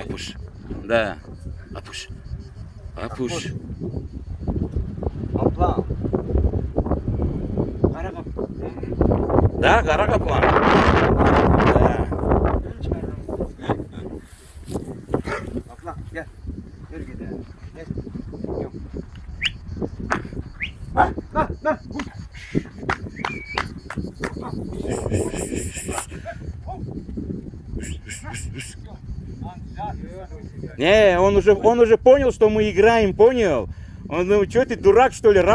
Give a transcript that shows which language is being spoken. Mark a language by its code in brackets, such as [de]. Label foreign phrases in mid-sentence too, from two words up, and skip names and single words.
[ru] Апуш. Да. Апуш. Апуш. Каплан. Да, гора Каплан. Да. Каплан, [tr] gel. Gel gidelim. Gel. Yok. [ru] Не, он уже понял, что мы играем, понял? Он, ну что ты, дурак, что ли?